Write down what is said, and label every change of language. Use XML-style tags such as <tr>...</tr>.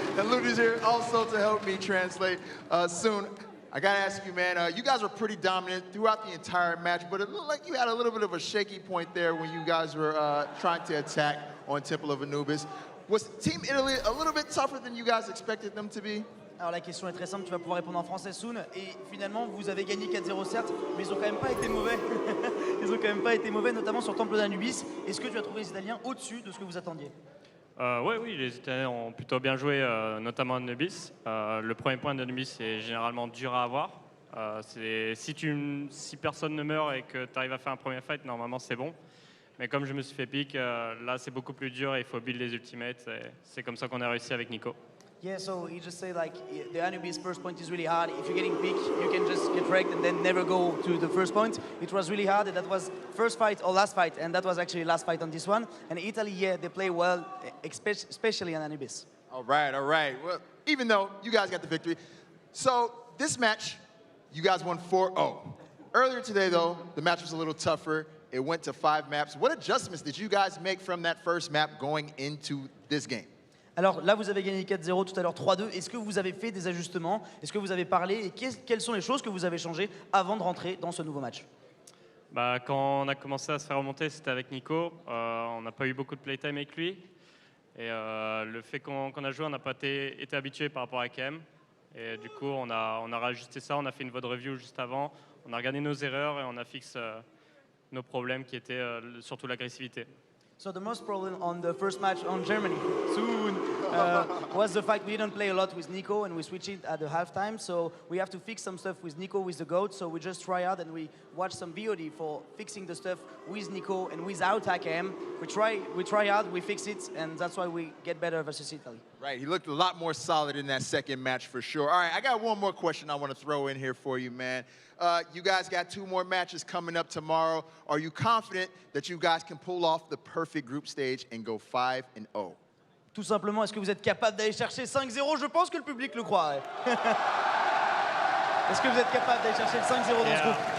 <en>And Ludi's here also to help me translate. Soon, I got to ask you, man, you guys were pretty dominant throughout the entire match, but it looked like you had a little bit of a shaky point there when you guys were trying to attack on Temple of Anubis. Was Team Italy a little bit tougher than you guys expected them to be?</en> <fr>Alors la question est très simple, tu vas pouvoir répondre en français, Soon. Et finalement, vous avez gagné 4-0 certes, mais ils ont quand même pas été mauvais. Ils ont quand même pas été mauvais, notamment sur Temple d'Anubis. Est-ce que tu as trouvé les Italiens au-dessus de ce que vous attendiez? Oui, les Italiens ont plutôt bien joué, notamment Anubis. Le premier point d'Anubis est généralement dur à avoir. Si personne ne meurt et que tu arrives à faire un premier fight, normalement c'est bon. Mais comme je me suis fait pick, là c'est beaucoup plus dur et il faut build les ultimates. C'est comme ça qu'on a réussi avec Nico.</fr> <en>Yeah, so he just said like the Anubis first point is really hard. If you're getting picked, you can just get wrecked and then never go to the first point. It was really hard, and that was first fight or last fight, and that was actually last fight on this one. And Italy, yeah, they play well, especially on Anubis. All right, all right. Well, even though you guys got the victory. So this match, you guys won 4-0. Earlier today, though, the match was a little tougher. It went to 5 maps. What adjustments did you guys make from that first map going into this game?</en> <fr>Alors là, vous avez gagné 4-0, tout à l'heure 3-2. Est-ce que vous avez fait des ajustements? Est-ce que vous avez parlé? Et quelles sont les choses que vous avez changées avant de rentrer dans ce nouveau match? Quand on a commencé à se faire remonter, c'était avec Nico. On n'a pas eu beaucoup de playtime avec lui. Et le fait qu'on a joué, on n'a pas été habitué par rapport à KM. Et du coup, on a rajusté ça, on a fait une VOD review juste avant. On a regardé nos erreurs et on a fixé nos problèmes qui étaient surtout l'agressivité.</fr> <en>So the most problem on the first match on Germany soon was the fact we didn't play a lot with Nico and we switched it at the halftime. So we have to fix some stuff with Nico with the GOAT. So we just try out and we watch some VOD for fixing the stuff with Nico and without AKM. We try out, we fix it, and that's why we get better versus Italy. Right, he looked a lot more solid in that second match for sure. All right, I got one more question I want to throw in here for you, man. You guys got 2 more matches coming up tomorrow. Are you confident that you guys can pull off the perfect group stage and go 5-0?</en> <fr>Tout simplement, est-ce que vous êtes capable d'aller chercher 5-0? Je pense que le public le croit. Ouais. Est-ce que vous êtes capable d'aller chercher le 5-0 dans ce groupe?</fr>